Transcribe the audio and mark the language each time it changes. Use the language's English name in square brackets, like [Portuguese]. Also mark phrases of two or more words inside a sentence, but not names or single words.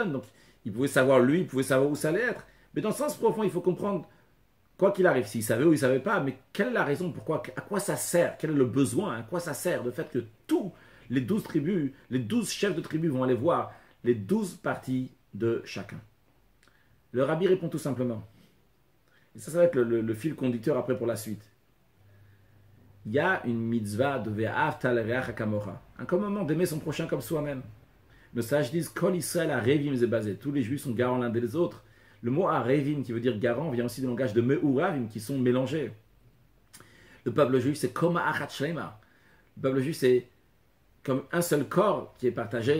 [French] Donc, il pouvait savoir, lui, il pouvait savoir où ça allait être. Mais dans le sens profond, il faut comprendre, quoi qu'il arrive, s'il savait ou il ne savait pas, mais quelle est la raison, pourquoi, à quoi ça sert, quel est le besoin, à quoi ça sert, le fait que tous les 12 tribus, les 12 chefs de tribus vont aller voir les 12 parties de chacun. Le rabbi répond tout simplement. Et ça va être le fil conducteur après pour la suite. Il y a une mitzvah de [Hebrew] ואהבת לרעך כמוך, [French] un commandement d'aimer son prochain comme soi-même. Le sage dit [Hebrew] כל ישראל ערבים זה בזה, [French] tous les juifs sont garants l'un des autres. Le mot arevim, qui veut dire garant, vient aussi du langage de meuravim, qui sont mélangés. Le peuple juif, c'est [Hebrew] קומה אחת שלמה. [French] Le peuple juif, c'est comme un seul corps qui est partagé.